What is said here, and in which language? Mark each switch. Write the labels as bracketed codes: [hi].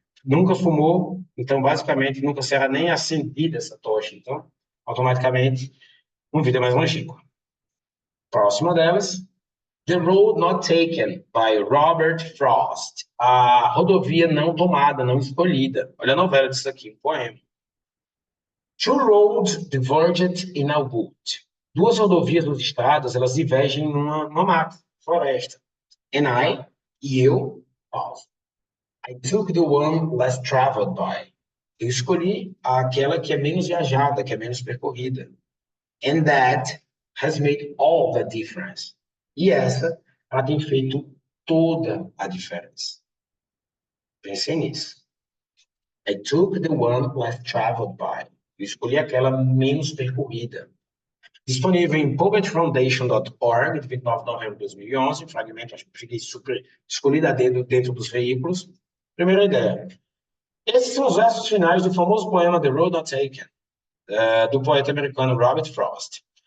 [pt] Nunca fumou, então, basicamente, nunca será nem acendida essa tocha. Então, automaticamente, uma vida mais longínqua. Próxima delas, The Road Not Taken, by Robert Frost. A rodovia não tomada, não escolhida. Olha a novela disso aqui, um poema. [en] Two roads diverged in a wood. [pt] Duas rodovias ou estradas, elas divergem numa mata, floresta. And e eu, pause. [en] I took the one less traveled by. [pt] Eu escolhi aquela que é menos viajada, que é menos percorrida. [en] And that has made all the difference. [pt] E essa, ela tem feito toda a diferença. Pensei nisso. [en] I took the one less traveled by. [pt] Eu escolhi aquela menos percorrida. Disponível em poetfoundation.org, de 29 de novembro de 2011, fragmento, acho que fiquei super escolhido a dedo dentro dos veículos. Primeira ideia. Esses são os versos finais do famoso poema The Road Not Taken, do poeta americano Robert Frost.